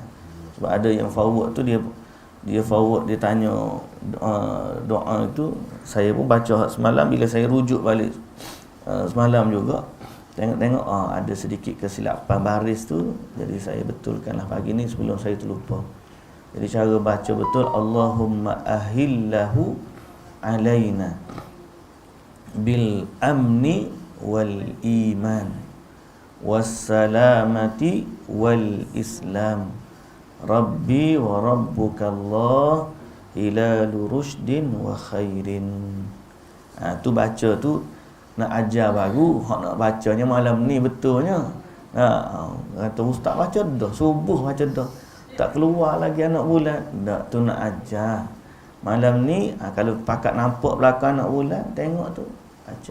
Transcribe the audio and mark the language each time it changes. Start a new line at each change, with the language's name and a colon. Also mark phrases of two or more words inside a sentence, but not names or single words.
Malay: Sebab ada yang forward tu dia forward, dia tanya doa itu, saya pun baca semalam, bila saya rujuk balik semalam juga tengok ada sedikit kesilapan baris tu, jadi saya betulkanlah pagi ni sebelum saya terlupa. Jadi cara baca betul
Arabic: اللهم أهله علينا بالأمن والإيمان والسلامة والإسلام ربي وربك الله هلال رشد وخير.
Malay: Tu baca tu nak ajar baru, hak nak bacanya malam ni betulnya. Kata ustaz baca dah, subuh baca dah, tak keluar lagi anak bulan. Tak, tu nak ajar. Malam ni kalau pakat nampak belakang anak bulan, tengok tu baca.